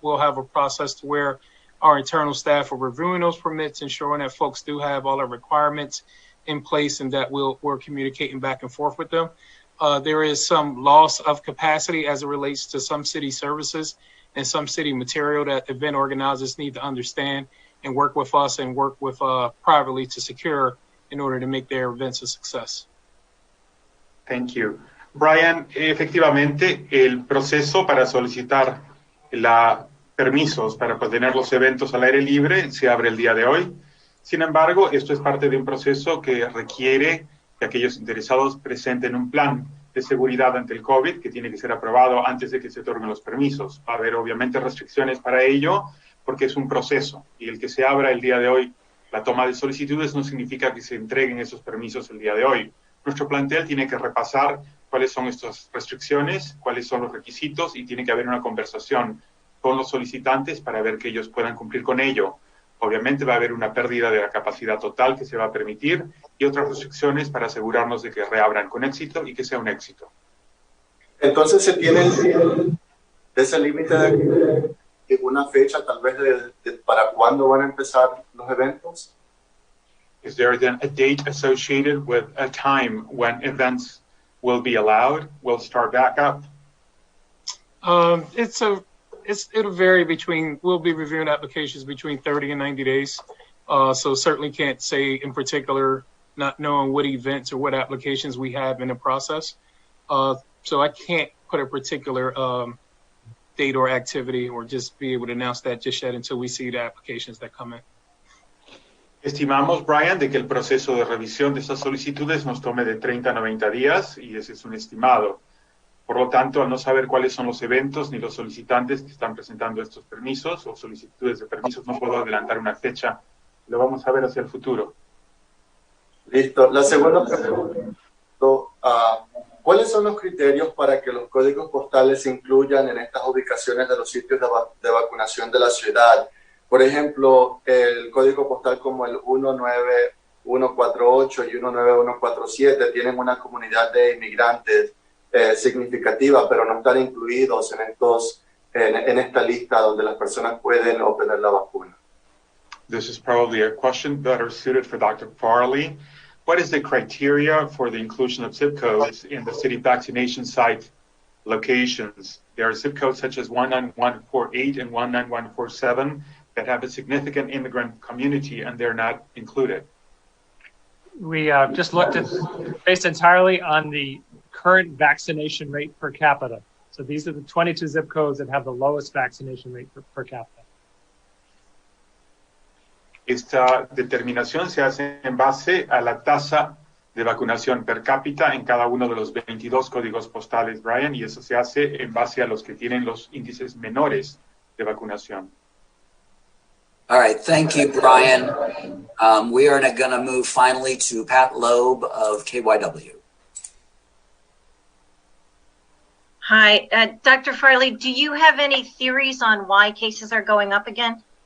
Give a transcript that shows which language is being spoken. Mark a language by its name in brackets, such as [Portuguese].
[English] We'll have a process to where our internal staff are reviewing those permits, ensuring that folks do have all the requirements in place and that we're communicating back and forth with them. There is some loss of capacity as it relates to some city services and some city material that event organizers need to understand and work with us and work with privately to secure in order to make their events a success. Thank you. [Spanish] Brian, efectivamente, el proceso para solicitar permisos para tener los eventos al aire libre se abre el día de hoy. Sin embargo, esto es parte de un proceso que requiere que aquellos interesados presenten un plan de seguridad ante el COVID que tiene que ser aprobado antes de que se otorguen los permisos. Va a haber obviamente restricciones para ello porque es un proceso y el que se abra el día de hoy la toma de solicitudes no significa que se entreguen esos permisos el día de hoy. Nuestro plantel tiene que repasar cuáles son estas restricciones, cuáles son los requisitos y tiene que haber una conversación con los solicitantes para ver que ellos puedan cumplir con ello. Obviamente va a haber una pérdida de la capacidad total que se va a permitir y otras restricciones para asegurarnos de que reabran con éxito y que sea un éxito. Entonces se tiene ese límite de una fecha tal vez para cuándo van a empezar los eventos. [English] Is there then a date associated with a time when events will be allowed, will start back up? It'll vary between, we'll be reviewing applications between 30 and 90 days. So certainly can't say in particular, not knowing what events or what applications we have in the process. So I can't put a particular date or activity or just be able to announce that just yet until we see the applications that come in. [Spanish] Estimamos, Brian, de que el proceso de revisión de estas solicitudes nos tome de 30 a 90 días y ese es un estimado. Por lo tanto, al no saber cuáles son los eventos ni los solicitantes que están presentando estos permisos o solicitudes de permisos, no puedo adelantar una fecha. Lo vamos a ver hacia el futuro. Listo. La segunda pregunta. ¿Cuáles son los criterios para que los códigos postales se incluyan en estas ubicaciones de los sitios de vacunación de la ciudad? Por ejemplo, el código postal como el 19148 y 19147 tienen una comunidad de inmigrantes significativa, pero no están incluidos en esta lista donde las personas pueden obtener la vacuna. [English] This is probably a question better suited for Dr. Farley. What is the criteria for the inclusion of zip codes in the city vaccination site locations? There are zip codes such as 19148 and 19147 that have a significant immigrant community and they're not included. We just looked at, based entirely on the current vaccination rate per capita. So these are the 22 zip codes that have the lowest vaccination rate per capita. [Spanish] Esta determinación se hace en base a la tasa de vacunación per cápita en cada uno de los 22 códigos postales, Brian, y eso se hace en base a los que tienen los índices menores de vacunación. [English] All right, thank you, Brian. We are going to move finally to Pat Loeb of KYW. Hi, Dr. Farley, do you have any theories on why cases are going up again?